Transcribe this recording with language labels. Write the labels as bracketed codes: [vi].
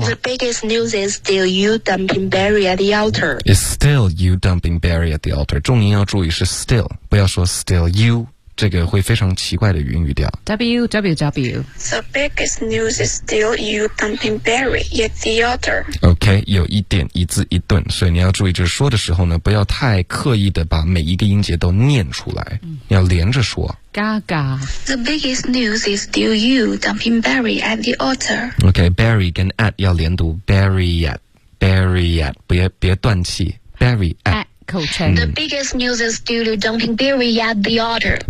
[en] The biggest news is still you dumping Barry at the altar. It's still you dumping Barry at the altar. [zh] 重音要注意是 still， 不要说 still you，这个会非常奇怪的语调。 www [en] The biggest news is still you dumping Barry at the altar. [zh] OK， 有一点一字一顿，所以你要注意，就是说的时候呢，不要太刻意的把每一个音节都念出来，要连着说。 Gaga. [en] The biggest news is still you dumping Barry at the altar. [zh] Okay, Barry 跟 at 要连读 Barry at 别断气 Barry at 口称。 [en] The biggest news is still you dumping Barry at the altar.